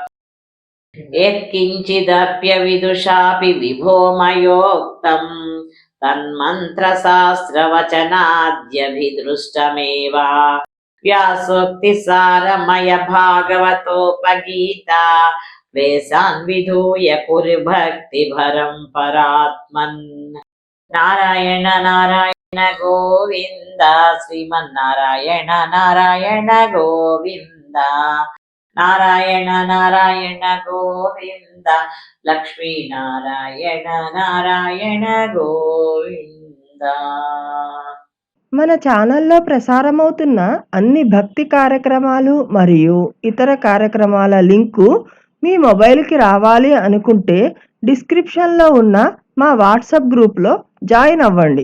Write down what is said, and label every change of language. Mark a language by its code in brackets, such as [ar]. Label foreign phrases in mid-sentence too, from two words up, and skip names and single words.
[sa] यत्किञ्चिदप्यविदुषापि विभो मयोक्तं तन्मन्त्रशास्त्रवचनाद्यभिदृष्टमेव व्यासोक्तिसारमय भागवतोपगीता वेशान् विधूय कुरु भक्तिभरं परात्मन् नारायण नारायण गोविन्द श्रीमन्नारायण नारायण गोविन्द నారాయణ నారాయణ గోవింద లక్ష్మీ నారాయణ నారాయణ గోవింద. [te] మన ఛానల్లో ప్రసారమవుతున్న అన్ని భక్తి కార్యక్రమాలు మరియు ఇతర కార్యక్రమాల లింకు మీ మొబైల్కి రావాలి అనుకుంటే డిస్క్రిప్షన్లో ఉన్న మా వాట్సాప్ గ్రూప్లో జాయిన్ అవ్వండి.